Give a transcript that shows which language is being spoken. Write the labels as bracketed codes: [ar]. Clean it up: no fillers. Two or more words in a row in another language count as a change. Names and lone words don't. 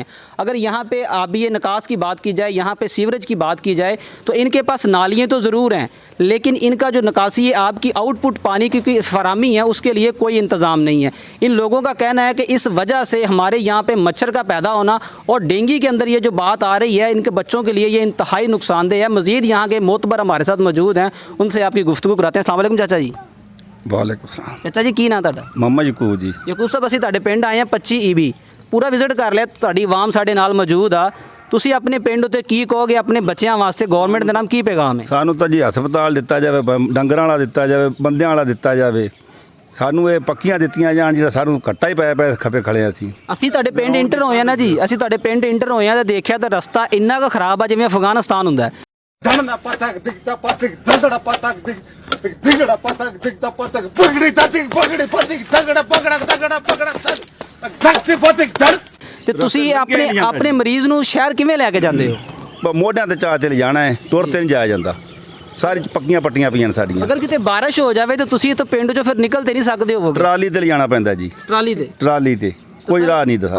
[ur] اگر یہاں پہ آبی نکاس کی بات کی جائے، یہاں پہ سیوریج کی بات کی جائے، تو ان کے پاس نالیاں تو ضرور ہیں، لیکن ان کا جو نکاسی آب کی آؤٹ پٹ پانی کی فراہمی ہے اس کے لیے کوئی انتظام نہیں ہے. ان لوگوں کا کہنا ہے کہ اس وجہ سے ہمارے یہاں پر مچھر کا پیدا ہونا اور ڈینگی کے اندر یہ جو بات آ رہی ہے، ان کے بچوں کے لیے یہ انتہائی نقصان دہ ہے. مزید یہاں کے معتبر ہمارے ساتھ موجود ہیں، ان سے آپ کی گفتگو کراتے ہیں. [ar] السلام علیکم [ur] چاچا جی. [ar] وعلیکم السلام. [pa] ਚਾਚਾ ਜੀ ਕੀ ਨਾਂ ਤੁਹਾਡਾ? ਮੁਹੰਮਦ ਯਕੂਬ ਜੀ। ਯਕੂਬ ਸਾਹਿਬ, ਅਸੀਂ ਤੁਹਾਡੇ ਪਿੰਡ ਆਏ ਹਾਂ 25 ਈਬੀ ਪੂਰਾ ਵਿਜ਼ਿਟ ਕਰ ਲਿਆ, ਤੁਹਾਡੀ ਆਵਾਮ ਸਾਡੇ ਨਾਲ ਮੌਜੂਦ ਆ। ਤੁਸੀਂ ਆਪਣੇ ਪਿੰਡ ਉੱਤੇ ਕੀ ਕਹੋਗੇ? ਆਪਣੇ ਬੱਚਿਆਂ ਵਾਸਤੇ ਗਵਰਨਮੈਂਟ ਦੇ ਨਾਮ ਕੀ ਪੈਗਾਮ ਹੈ? ਸਾਨੂੰ ਤਾਂ ਜੀ ਹਸਪਤਾਲ ਦਿੱਤਾ ਜਾਵੇ, ਡੰਗਰਾਂ ਵਾਲਾ ਦਿੱਤਾ ਜਾਵੇ, ਬੰਦਿਆਂ ਵਾਲਾ ਦਿੱਤਾ ਜਾਵੇ। ਸਾਨੂੰ ਇਹ ਪੱਕੀਆਂ ਦਿੱਤੀਆਂ ਜਾਣ, ਜਿਹੜਾ ਸਾਨੂੰ ਘੱਟਾ ਹੀ ਪੈ ਖਪੇ ਖੜੇ ਅਸੀਂ ਤੁਹਾਡੇ ਪਿੰਡ ਇੰਟਰ ਹੋਏ ਆ ਨਾ ਜੀ, ਅਸੀਂ ਤੁਹਾਡੇ ਪਿੰਡ ਇੰਟਰ ਹੋਏ ਆ ਤਾਂ ਦੇਖਿਆ ਤਾਂ ਰਸਤਾ ਇੰਨਾ ਕੁ ਖਰਾਬ ਆ ਜਿਵੇਂ ਅਫਗਾਨਿਸਤਾਨ ਹੁੰਦਾ ਹੈ। Dana patak dikta patik dagada patak dik digada patak dikta patak pagdi tatik pagdi patik dagada pagda dagada pagda dakti patik dar ਤੇ ਤੁਸੀਂ ਆਪਣੇ ਮਰੀਜ਼ ਨੂੰ ਸ਼ਹਿਰ ਕਿਵੇਂ ਲੈ ਕੇ ਜਾਂਦੇ ਹੋ? ਮੋਢਿਆਂ ਤੇ ਚਾਹ ਤੇ ਲਿਜਾਣਾ ਹੈ, ਤੁਰ ਤੇ ਨਹੀਂ ਜਾਇਆ ਜਾਂਦਾ। ਸਾਰੀ ਪੱਕੀਆਂ ਪੱਟੀਆਂ ਪਈਆਂ ਨੇ ਸਾਡੀਆਂ। ਅਗਰ ਕਿਤੇ ਬਾਰਿਸ਼ ਹੋ ਜਾਵੇ ਤਾਂ ਤੁਸੀਂ ਇੱਥੋਂ ਪਿੰਡ ਚੋਂ ਫਿਰ ਨਿਕਲ ਤੇ ਨਹੀਂ ਸਕਦੇ ਹੋਵੋਗੇ? ਟਰਾਲੀ ਤੇ ਲਿਜਾਣਾ ਪੈਂਦਾ ਜੀ, ਟਰਾਲੀ ਤੇ ਕੋਈ ਰਾਹ ਨਹੀਂ ਦੱਸਦਾ।